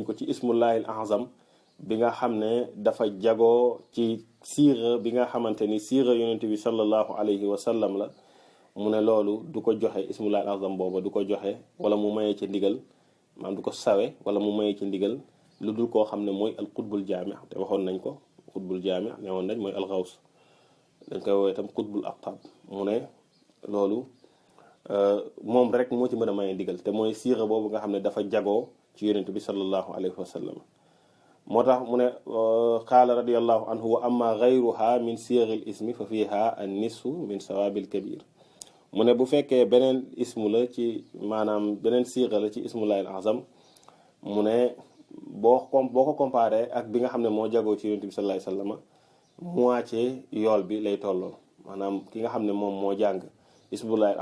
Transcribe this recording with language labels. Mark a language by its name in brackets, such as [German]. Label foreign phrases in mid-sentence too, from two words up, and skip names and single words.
[Wolof] ko ci [Arabic] اسم الله الأعظم [Wolof] bi nga xam ne dafa jagoo ci siira bi nga xamante ni siira yonent bi [Arabic] صلى الله عليه وسلم [Wolof] la mu ne loolu du ko joxe [Arabic] اسم الله الأعظم [Wolof] booba du ko joxe wala mu mayee ci ndigal maanaam du ko sawe wala mu mayee ci ndigal lu dul koo xam ne mooy [Arabic] القطب الجامع [Wolof] te waxoon nañ ko [Arabic] قطب الجامع [Wolof] ne woon nañ mooy [Arabic] الغوث [Wolof] dañ koy woowee itam [Arabic] قطب الأقطاب [Wolof] mu ne loolu moom rek moo ci mën a mayee ndigal te mooy siira boobu nga xam ne dafa jagoo ci yonent bi [Arabic] صلى الله عليه وسلم [Wolof] moo tax mu ne [Arabic] قال رضي الله عنه وأما غيرها من سير الاسم ففيها النصف من ثواب الكبير [Wolof] mu ne bu fekkee beneen ismu la ci maanaam beneen siira la ci [Arabic] اسم الله الأعظم [Wolof] mu ne boo ko comparé ak bi nga xam ne moo jagoo ci yonent bi [Arabic] صلى الله عليه وسلم [Wolof] moitié yool bi lay tolloo maanaam ki nga xam ne moom moo jàng ismullahil